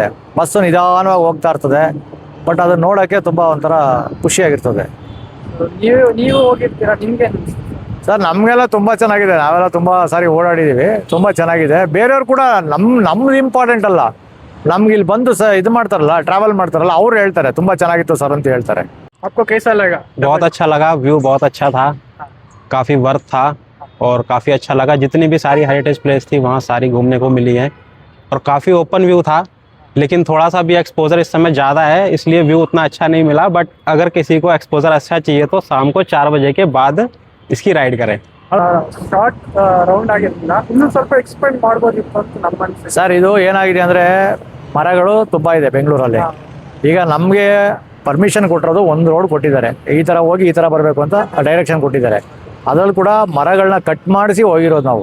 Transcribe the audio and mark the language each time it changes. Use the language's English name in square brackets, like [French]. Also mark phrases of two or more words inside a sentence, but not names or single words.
[Kannada] ಬಸ್ಸು ನಿಧಾನವಾಗಿ ಹೋಗ್ತಾ ಇರ್ತದೆ, ಬಟ್ ಅದನ್ನ ನೋಡೋಕ್ಕೆ ತುಂಬ ಒಂಥರ ಖುಷಿಯಾಗಿರ್ತದೆ. ನೀವು ಹೋಗಿರ್ತೀರಾ, ನಿಮ್ಗೆ? ಸರ್ ನಮಗೆಲ್ಲ ತುಂಬ ಚೆನ್ನಾಗಿದೆ. ನಾವೆಲ್ಲ ತುಂಬ ಸಾರಿ ಓಡಾಡಿದ್ದೀವಿ, ತುಂಬ ಚೆನ್ನಾಗಿದೆ. ಬೇರೆಯವ್ರು ಕೂಡ ನಮ್ದು ಇಂಪಾರ್ಟೆಂಟ್ ಅಲ್ಲ, ನಮ್ಗೆ ಇಲ್ಲಿ ಬಂದು ಇದು ಮಾಡ್ತಾರಲ್ಲ, ಟ್ರಾವೆಲ್ ಮಾಡ್ತಾರಲ್ಲ, ಅವ್ರು ಹೇಳ್ತಾರೆ ತುಂಬ ಚೆನ್ನಾಗಿತ್ತು ಸರ್ ಅಂತ ಹೇಳ್ತಾರೆ. [Hindi] आपको कैसा लगा? बहुत अच्छा लगा, व्यू बहुत अच्छा था, काफ़ी वर्थ था और काफ़ी अच्छा लगा. जितनी भी सारी [English] heritage place [Hindi] थी वहाँ सारी घूमने को मिली है और काफ़ी [English] open view [Hindi] था. लेकिन थोड़ा सा भी एक्सपोजर इस समय ज़्यादा है, इसलिए व्यू उतना अच्छा नहीं मिला. बट अगर किसी को एक्सपोजर अच्छा चाहिए तो शाम को 4 बजे के बाद इसकी राइड करें. [English] short round [Kannada] ಆಗಿರಲಿಲ್ಲ, ಇನ್ನೂ ಸ್ವಲ್ಪ ಎಕ್ಸ್ಪೆಂಡ್ ಮಾಡ್ಬೋದಿತ್ತು ಅಂತ ನಮ್ಮ ಅನಿಸಿಕೆ. ಸರ್ ಇದು ಏನಾಗಿದೆ ಅಂದರೆ, ಮರಗಳು ತುಂಬ ಇದೆ ಬೆಂಗಳೂರಲ್ಲಿ. ಈಗ ನಮಗೆ ಪರ್ಮಿಷನ್ ಕೊಟ್ಟಿರೋದು ಒಂದು ರೋಡ್ ಕೊಟ್ಟಿದ್ದಾರೆ, ಈ ಥರ ಹೋಗಿ ಈ ಥರ ಬರಬೇಕು ಅಂತ ಡೈರೆಕ್ಷನ್ ಕೊಟ್ಟಿದ್ದಾರೆ. ಅದರಲ್ಲಿ ಕೂಡ ಮರಗಳನ್ನ ಕಟ್ ಮಾಡಿಸಿ ಹೋಗಿರೋದು ನಾವು.